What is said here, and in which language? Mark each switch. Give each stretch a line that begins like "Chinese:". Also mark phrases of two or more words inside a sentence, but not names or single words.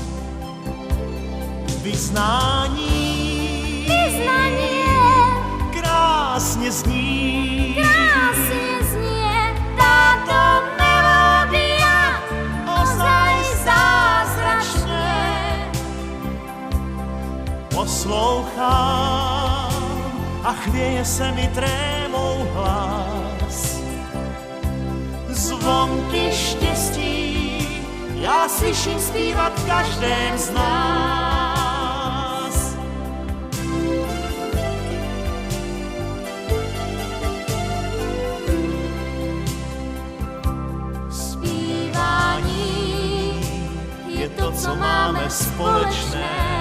Czech: Vyznání krásne zní.
Slovak: Krásne znie táto melódia, ozaj zázračne.
Czech: Poslouchám a chvěje se mi trémou hlas. Zvonky štěstí já slyším zpívat v každém z nás. Zpívání je to, co máme společné.